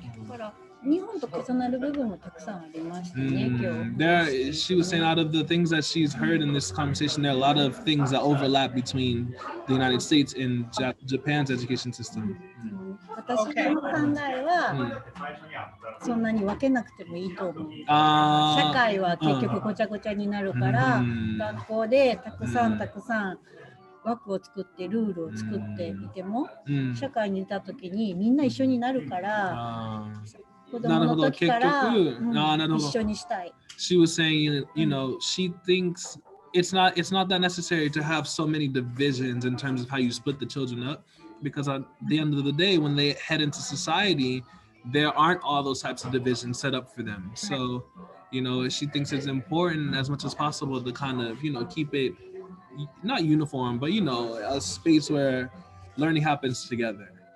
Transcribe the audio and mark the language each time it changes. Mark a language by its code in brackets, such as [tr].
[ja] だから日本と重なる部分もたくさんありましたね、今日。 [en] She was saying out of the things that she's heard in this conversation, there are a lot of things that overlap between the United States and Japan's education system. [ja] 私の考えは、そんなに分けなくてもいいと思う。社会は結局ごちゃごちゃになるから、学校でたくさん枠を作ってルールを作っていても、うん社会に出た時にみんな一緒になるから、あ子供の時から、なるほど結局なるほど一緒にしたい。 [en] she was saying, you know, she thinks it's not that necessary to have so many divisions in terms of how you split the children up, because at the end of the day, when they head into society, there aren't all those types of divisions set up for them. So, you know, she thinks it's important as much as possible to kind of, you know, keep it not uniform, but you know, a space where learning happens together.